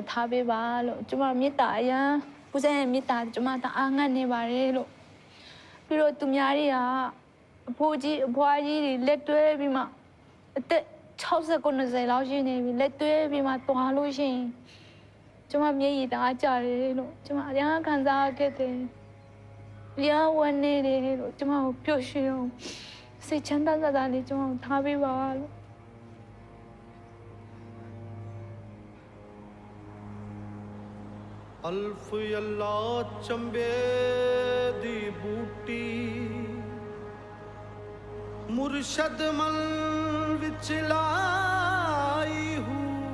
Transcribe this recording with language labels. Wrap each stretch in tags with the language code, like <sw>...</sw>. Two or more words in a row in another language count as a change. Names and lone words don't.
<my>ထားပေးပါလို့ကျမမေတ္တာအရန်ပူဇော်ရဲ့မေတ္တာကျမတအားငတ်နေပါတယ်လို့ပြီးတော့သူများတွေကအဖိုးကြီးအဖွားကြီးတွေလက်တွဲပြီးမှအသက်60 90လောက်ရှိနေပြီလက်တွဲပြီးမှသွားလို့ရှိရင်ကျမမျက်ရည်တအားကျတယ်လို့ကျမအရန်ခံစားခဲ့တယ်အရန်ဝမ်းနေတယ်လို့ကျမကိုပျော်ရွှင်အောင်စိတ်ချမ်းသာသာလေးကျမကိုထားပေးပါလို့</my> <pa>ਅਲਫ਼ ਅੱਲਾਹ ਚੰਬੇ ਦੀ ਬੂਟੀ ਮੁਰਸ਼ਦ ਮਲ ਵਿਚ ਲਾਈ ਹੂੰ</pa>